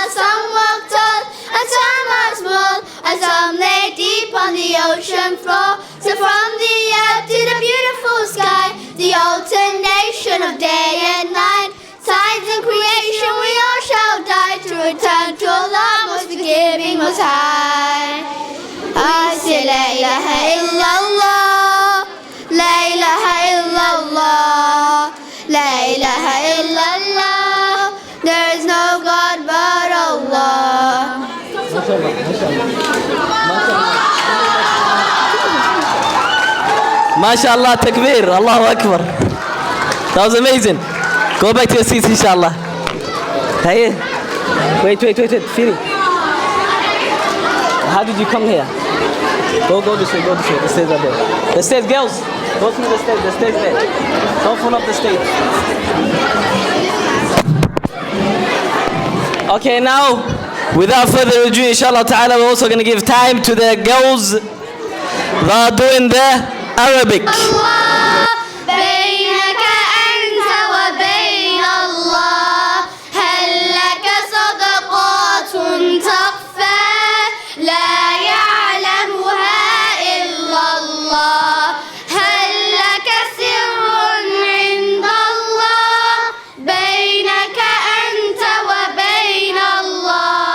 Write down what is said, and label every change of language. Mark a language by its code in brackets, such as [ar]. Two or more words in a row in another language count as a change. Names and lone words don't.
[en] Some walked on and some are small, and some lay deep on the ocean floor. So from the earth to the beautiful sky, the alternation of day and night, signs in creation, we all shall die to return to Allah, most forgiving, most high. [ar] I say لا إله إلا الله، لا إله إلا الله، لا إله إلا الله. [en] There is no God but Allah. [ar] ما شاء الله، تكبير، الله أكبر. [en] That was amazing. Go back to your seats, inshallah. Hey, wait, Fili. How did you come here? Go this way, the stairs are there. The stairs, girls, go through the stairs there. Don't fall off the stage. Okay, now, without further ado, [ar] إن شاء الله تعالى, [en] we're also going to give time to the girls that are doing the Arabic. [ar] بينك أنت وبين الله هل لك صدقات تخفى لا يعلمها إلا الله هل لك سر عند الله بينك أنت وبين الله